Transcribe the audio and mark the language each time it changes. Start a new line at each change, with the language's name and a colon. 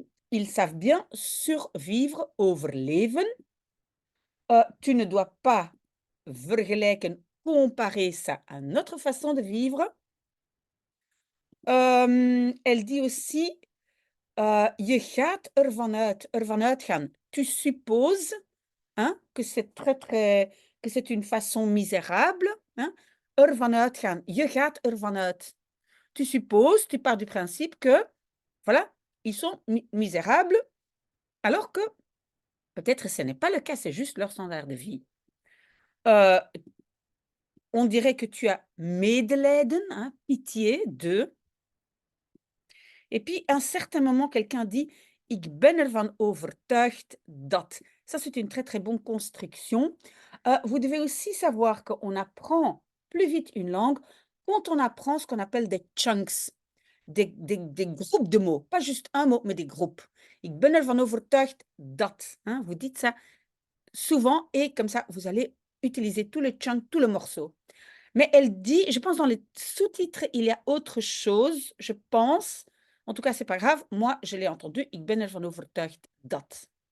French: Ils savent bien survivre, overleven. Tu ne dois pas vergelijken, comparer ça à notre façon de vivre.» Elle dit aussi,
Dutch: «Je gaat ervan uitgaan.
French: Tu supposes, hein, que c'est très, très que c'est une façon misérable, hein.
Dutch: Ervan uitgaan, je gaat ervan uit.
French: Tu supposes, tu pars du principe que, voilà, ils sont misérables, alors que peut-être ce n'est pas le cas, c'est juste leur standard de vie. Heu, on dirait que tu as medelijden, hein, pitié d'eux. Et puis, à un certain moment, quelqu'un dit:
Dutch: «Ik ben ervan overtuigd dat.»
French: Ça, c'est une très, très bonne construction. Vous devez aussi savoir qu'on apprend plus vite une langue quand on apprend ce qu'on appelle des chunks, des groupes de mots. Pas juste un mot, mais des groupes.
Dutch: «Ik ben ervan overtuigd dat»,
French: hein, vous dites ça souvent et comme ça, vous allez utiliser tout le chunk, tout le morceau. Mais elle dit, je pense dans les sous-titres, il y a autre chose, je pense. En tout cas, c'est pas grave. Moi, je l'ai entendu.
Dutch: Ik ben ervan overtuigd dat.